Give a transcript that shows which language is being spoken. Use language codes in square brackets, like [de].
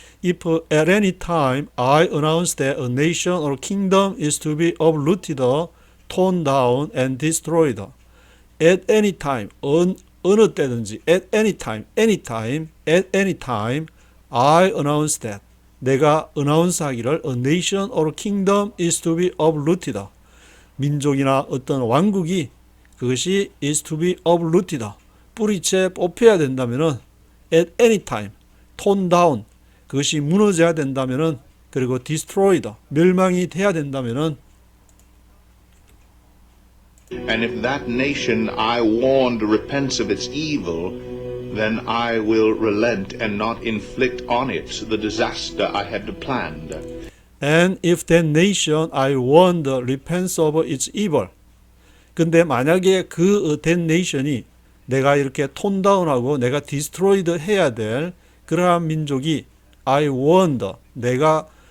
[en] If at any time I announce that a nation or kingdom is to be uprooted, torn down and destroyed. At any time, [ko] 어느 때든지, [en] at any time, at any time, I announce that. [ko] 내가 [en] announce [ko] 하기를 [en] a nation or kingdom is to be uprooted. [ko] 민족이나 어떤 왕국이 그것이 [en] is to be uprooted. [ko] 뿌리채 뽑혀야 된다면은 [en] at any time, torn down. [ko] 그것이 무너져야 된다면은 그리고 destroyed. 멸망이 돼야 된다면은 [en] and if that nation I warned repents of its evil, then I will relent and not inflict on it the disaster I had planned. And if that nation I warned repents of its evil. [ko] 근데 만약에 그 [en] that nation [ko] 이 내가 이렇게 톤 다운하고 내가 destroyed 해야 될 그러한 민족이 [en] I warned [ko] 내가